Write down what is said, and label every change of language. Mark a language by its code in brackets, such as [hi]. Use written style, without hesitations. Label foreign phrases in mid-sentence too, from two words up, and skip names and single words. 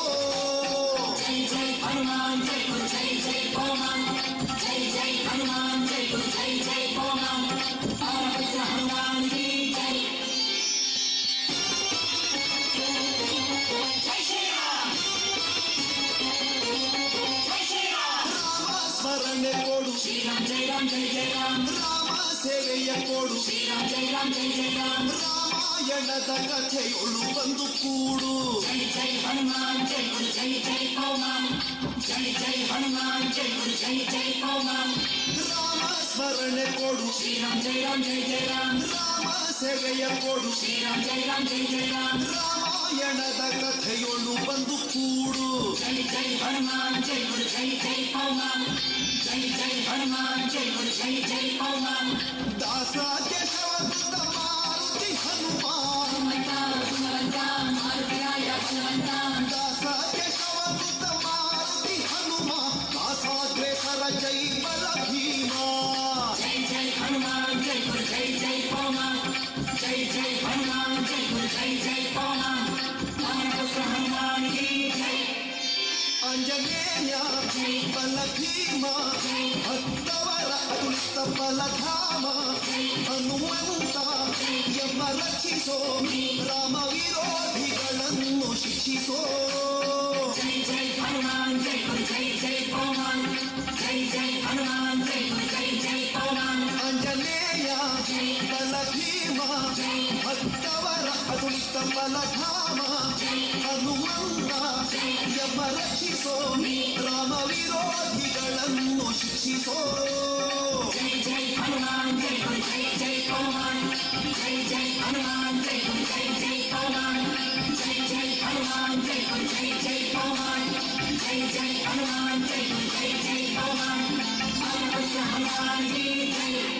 [hi] जय जय हनुमान जय गुरु जय जय पवन जय जय हनुमान जय गुरु जय जय पवन पवनपुत्र हनुमान की जय. जय श्रीराम जय राम जय जय राम [kn] ರಾಮ ಸೇವೆಯ ಕೊಡು [hi] श्रीराम जय राम जय जय राम [kn] ರಾಮಾಯಣದ ಕಥೆಯೊಳು ಬಂದು ಕೂಡು [hi] जय जय हनुमान जय गुरु जय जय हनुमान जय जय हनुमान जय गुरु जय जय हनुमान [kn] ರಾಮ ಸ್ಮರಣೆ ಕೊಡು [hi] श्रीराम जय राम जय जय राम [kn] ರಾಮ ಸೇವೆಯ ಕೊಡು [hi] श्रीराम जय राम जय जय राम [kn] ರಾಮಾಯಣದ ಕಥೆಯೊಳು ಬಂದು ಕೂಡು [hi] जय जय हनुमान जय गुरु जय जय हनुमान जय जय हनुमान जय गुरु जय जय हनुमान [kn] ದಾಸ ಕೇಶವದತ್ತ ಮಾರುತಿ ಹನುಮಾನ್ [hi] हनुमंता हनुमंता मारुतिराय हनुमंता [kn] ದಾಸ ಕೇಶವದತ್ತ ಮಾರುತಿ ಹನುಮಾನ್ ದಾಸಾಗ್ರೇಸರ ಜೈ ಬಲ ಭೀಮಾ [hi] जय जय हनुमान जय गुरु जय जय हनुमान जय जय हनुमान जय गुरु जय जय हनुमान पवन पुत्र हनुमान की जय [kn] ಅಂಜನೇಯ ಬಲ ಭೀಮ ಭಕ್ತವರ ಅತುಲಿತ ಬಲಧಾಮ ಹನುಮಂತ ಎಂಬ ರಕ್ಷಿಸೋ ರಾಮ ವಿರೋಧಿಗಳನ್ನು ಶಿಕ್ಷಿಸೋ [hi] जय जय हनुमान जय गुरु जय जय हनुमान जय जय हनुमान जय गुरु जय जय हनुमान [kn] ಅಂಜನೇಯ ಬಲ ಭೀಮ ಭಕ್ತವರ ಅತುಲಿತ ಬಲಧಾಮ ಹನುಮಂತ ಎಂಬ ರಕ್ಷಿಸೋ ರಾಮ ವಿರೋಧಿಗಳನ್ನು ಶಿಕ್ಷಿಸೋ [hi] जय जय हनुमान जय गुरु जय जय हनुमान जय जय हनुमान जय गुरु जय जय हनुमान जय जय हनुमान जय गुरु जय जय हनुमान जय जय हनुमान जय गुरु जय जय हनुमान पवन पुत्र हनुमान की जय